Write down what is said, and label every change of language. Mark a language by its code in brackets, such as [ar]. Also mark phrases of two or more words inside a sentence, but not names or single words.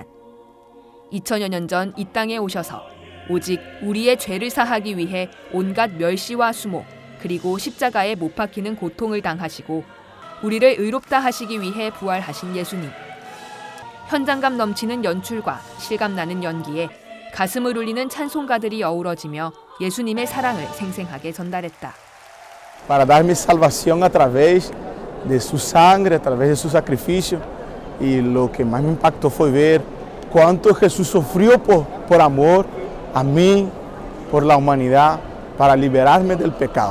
[ko] 2000여 년 전 이 땅에 오셔서 오직 우리의 죄를 사하기 위해 온갖 멸시와 수모, 그리고 십자가에 못 박히는 고통을 당하시고 우리를 의롭다 하시기 위해 부활하신 예수님. 현장감 넘치는 연출과 실감나는 연기에 가슴을 울리는 찬송가들이 어우러지며 예수님의 사랑을 생생하게 전달했다. [es] Para dar-me salvación a través de su sangre, a través de su sacrificio. Y lo que más me impactó fue ver cuánto Jesús sufrió por amor a mí, por la humanidad, para liberarme del pecado.